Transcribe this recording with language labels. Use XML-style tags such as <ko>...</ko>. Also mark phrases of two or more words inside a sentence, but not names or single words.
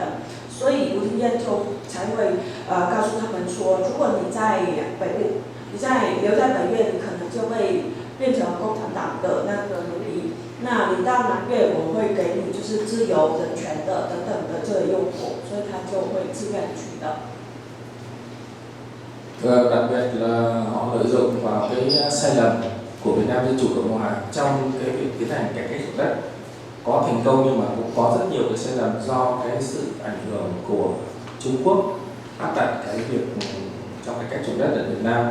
<zh>所以吴廷艳就才会告诉他们说，如果你在北越，留在北越，你可能就会变成共产党的那个奴隶。那你到南越，我会给你就是自由、人权的等等的这个诱惑，所以他就会自愿去的。</zh> <vi>Đặc biệt là họ lợi dụng vào cái sai lầm của Việt Nam Dân Chủ Cộng Hòa trong cái việc tiến hành cải cách ruộng đất, có thành công nhưng mà cũng có rất nhiều cái sai lầm do cái sự ảnh hưởng của Trung Quốc áp đặt cái việc trong cải cách ruộng đất ở Việt Nam.</vi>